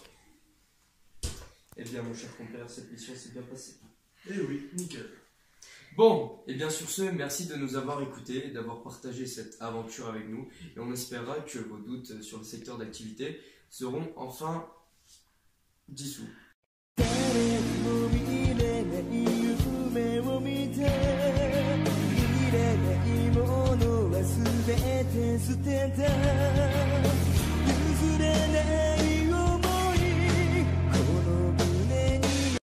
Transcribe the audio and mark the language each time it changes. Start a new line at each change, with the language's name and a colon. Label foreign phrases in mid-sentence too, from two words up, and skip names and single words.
French: Eh bien, mon cher compère, cette mission s'est bien passée. Eh oui, nickel. Bon, et bien sur ce, merci de nous avoir écoutés et d'avoir partagé cette aventure avec nous. Et on espérera que vos doutes sur le secteur d'activité seront enfin dissous.
Japanese: 誰にも見れない夢を見て見れないものは全て捨てた譲れない想いこの胸に